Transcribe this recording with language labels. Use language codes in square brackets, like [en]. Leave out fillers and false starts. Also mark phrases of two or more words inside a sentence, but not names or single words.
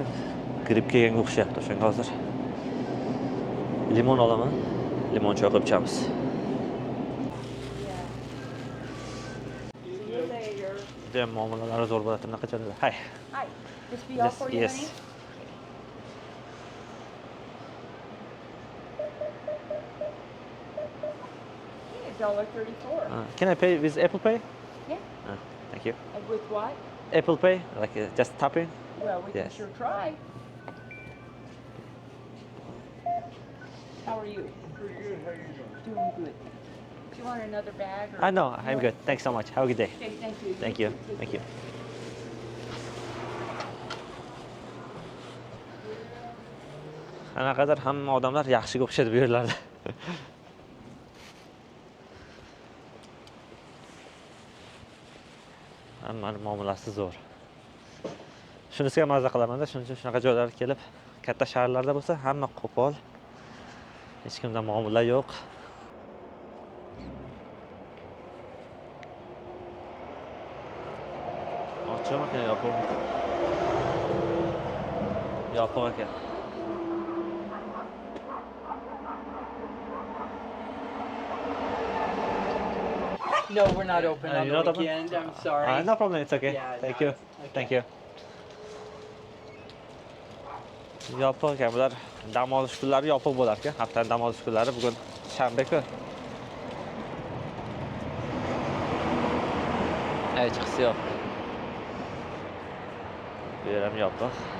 [uz] Gripp kelganga o'xshayapti o'shanga hozir. Limon olaman. Limon choy qilib ichamiz. Juda ham muomalalari zo'r bo'ladi, bunaqa joylarda. [en] Hi. Hi. This be all for you, Yes. honey? $1.34. Can I pay with Apple Pay? Yeah. Thank you. And with what? Apple Pay, like just tapping. Well, we can Yes. sure try. How are you? Pretty good. How you doing? Doing good. Do you want another bag? Or No, I'm good. Thanks so much. Have a good day. Okay, thank you. Thank you. Thank you. [uz] Qanaqadir hamma odamlar yaxshiga o'xshaydi bu yerlarda. Hammaning muomalasi zo'r. Shunisiga mazza qilaman-da, shuning uchun shunaqa joylarga kelib, katta shaharlarda bo'lsa hamma qo'pol. Hech kimda muomala yo'q. Ochiqmi ekan yopiqmi? Yopiq ekan. [en] No, we're not open on you're the not open? weekend. I'm sorry. No problem, it's okay. Yeah, Thank no, you. okay. Thank you. [uz] Yopiq ekan bular. Dam olish kunlari yopiq bo'lar ekan. Haftaning dam olish kunlari bugun shanba-ku. Hech qisi yo'q. Bu yer ham yopiq.